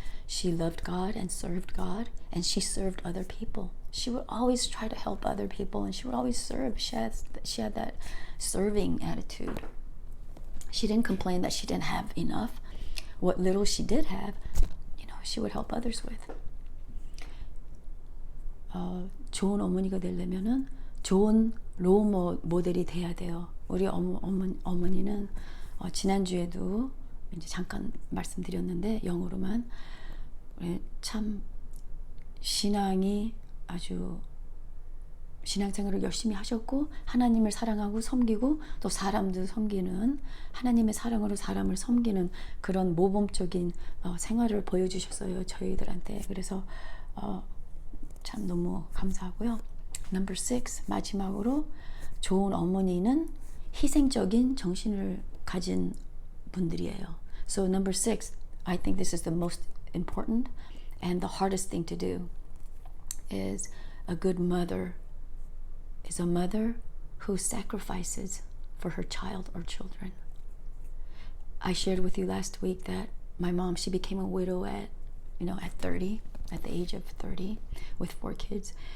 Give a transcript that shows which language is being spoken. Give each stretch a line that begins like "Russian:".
English: She loved God and served God, and she served other people. She would always try to help other people, and she would always serve. She had that serving attitude. She didn't complain that she didn't have enough. What little she did have, she would help others with.
Korean: 좋은 어머니가 되려면은 좋은 롤 모델이 돼야 돼요. 우리 어머니는 지난주에도 이제 잠깐 말씀드렸는데 영어로만 참 신앙이 아주 신앙생활을 열심히 하셨고 하나님을 사랑하고 섬기고 또 사람도 섬기는 하나님의 사랑으로 사람을 섬기는 그런 모범적인 생활을 보여주셨어요, 저희들한테. 그래서 참 너무 감사하고요.
English: Number 6,
Korean: 마지막으로 좋은 어머니는 희생적인 정신을 가진 분들이에요.
English: So number 6, I think this is the most important and the hardest thing to do, is a good mother is a mother who sacrifices for her child or children. I shared with you last week that my mom, she became a widow at 30, at the age of 30, with 4 kids.